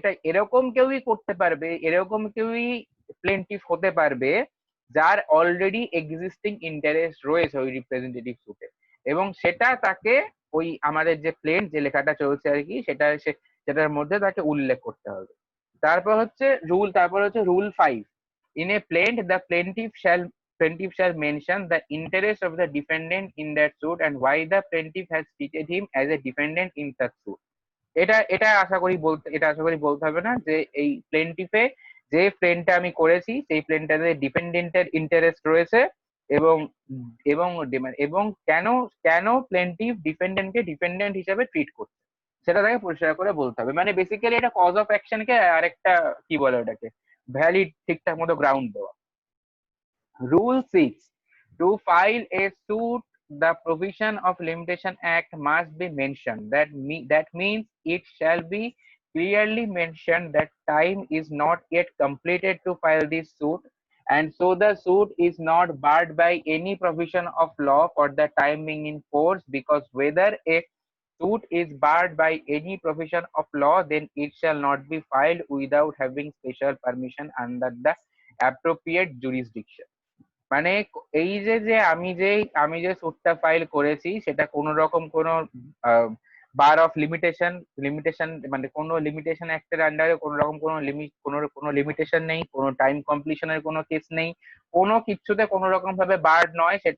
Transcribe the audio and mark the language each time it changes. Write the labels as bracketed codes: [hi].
[bn] এরকম কেউই করতে পারবে, এরকম কেউই প্লেন্টিফ হতে পারবে যার অলরেডি এক্সিস্টিং ইন্টারেস্ট রয়েছে ওই রিপ্রেজেন্টেটিভ সুটে, এবং সেটা তাকে ওই আমাদের যে যে লেখাটা চলছে আর কি সেটার মধ্যে তাকে উল্লেখ করতে হবে। তারপর হচ্ছে [en] Rule 5, in a plaint the plaintiff shall plaintiff shall mention the interest of the defendant in that suit and why the plaintiff has treated him as a defendant in that suit. [bn] এটা আশা করি বলতে হবে না যে এই প্লেন্টিফে যে প্লেনটা আমি করেছি সেই প্লেনটাতে ডিপেন্ডেন্টের ইন্টারেস্ট রয়েছে এবং এবং এবং কেন কেন প্লেন্টিফ ডিপেন্ডেন্টকে ডিপেন্ডেন্ট হিসেবে ট্রিট করছে সেটা তাকে পরিষ্কার করে বলতে হবে। মানে বেসিক্যালি এটা কজ অফ অ্যাকশনকে আরেকটা কি বলে ওটাকে ভ্যালিড ঠিকঠাক মতো গ্রাউন্ড দেওয়া। [en] Rule 6. To file a suit, the provision of Limitation Act must be mentioned. That means it shall be clearly mentioned that time is not yet completed to file this suit, and so the suit is not barred by any provision of law for the time being in force, because whether a suit is barred by any provision of law, then it shall not be filed without having special permission under the appropriate jurisdiction. [bn] মানে এই যে আমি যে সুটটা file করেছি সেটা কোন রকম কোন বার অফ লিমিটেশন মানে কোন লিমিটেশন অ্যাক্টের আন্ডারে কোন রকম কোন লিমিটেশন নেই, কোন টাইম কমপ্লিশনের কোনো কেস নেই, কোনো কিছুতে কোন রকম ভাবে বার্ড নয়।